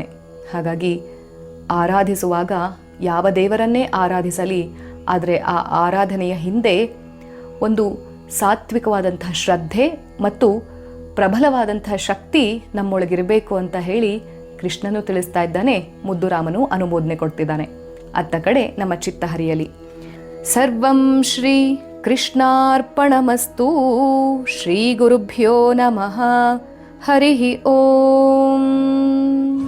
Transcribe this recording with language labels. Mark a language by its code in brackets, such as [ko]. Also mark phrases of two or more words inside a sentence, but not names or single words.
[kn] ಹಾಗಾಗಿ ಆರಾಧಿಸುವಾಗ ಯಾವ ದೇವರನ್ನೇ ಆರಾಧಿಸಲಿ, ಆದರೆ ಆ ಆರಾಧನೆಯ ಹಿಂದೆ ಒಂದು ಸಾತ್ವಿಕವಾದಂತಹ ಶ್ರದ್ಧೆ ಮತ್ತು ಪ್ರಬಲವಾದಂತಹ ಶಕ್ತಿ ನಮ್ಮೊಳಗಿರಬೇಕು ಅಂತ ಹೇಳಿ ಕೃಷ್ಣನು ತಿಳಿಸ್ತಾ ಇದ್ದಾನೆ, ಮುದ್ದುರಾಮನು ಅನುಮೋದನೆ ಕೊಡ್ತಿದ್ದಾನೆ. ಅತ್ತ ಕಡೆ ನಮ್ಮ ಚಿತ್ತ ಹರಿಯಲಿ. [sa] ಸರ್ವಂ ಶ್ರೀ ಕೃಷ್ಣಾರ್ಪಣಮಸ್ತು. ಶ್ರೀ ಗುರುಭ್ಯೋ ನಮಃ. ಹರಿ ಓಂ.